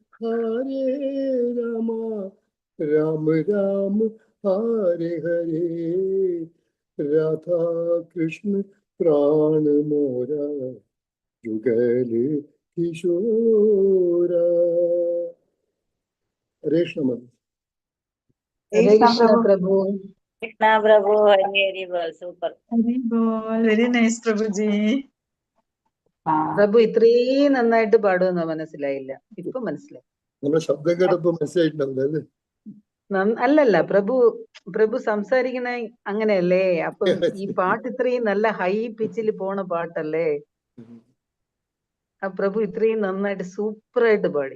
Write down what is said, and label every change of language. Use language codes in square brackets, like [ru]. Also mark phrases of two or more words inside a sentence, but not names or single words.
[hi] राम राम हरे हरे, राधा कृष्ण प्राण मोरा युगल किशोरा। हरे कृष्ण। हरे कृष्ण प्रभु। कृष्णा प्रभु, हरि बोल, [ml] സൂപ്പർ. [en] very nice പ്രഭുജി. [ml] പ്രഭു ഇത്രയും നന്നായിട്ട് പാടുമെന്ന് മനസ്സിലായില്ല, ഇപ്പൊ മനസ്സിലായി. നമ്മുടെ ശബ്ദം കേട്ടപ്പോ മനസ്സിലായിട്ടുണ്ടാവില്ല അല്ലേ? അല്ലല്ല, പ്രഭു സംസാരിക്കണ അങ്ങനെയല്ലേ, അപ്പം ഈ പാട്ട് ഇത്രയും നല്ല [en] high pitchil [ml] പോണ പാട്ടല്ലേ, ആ പ്രഭു ഇത്രയും നന്നായിട്ട് സൂപ്പറായിട്ട് പാടി.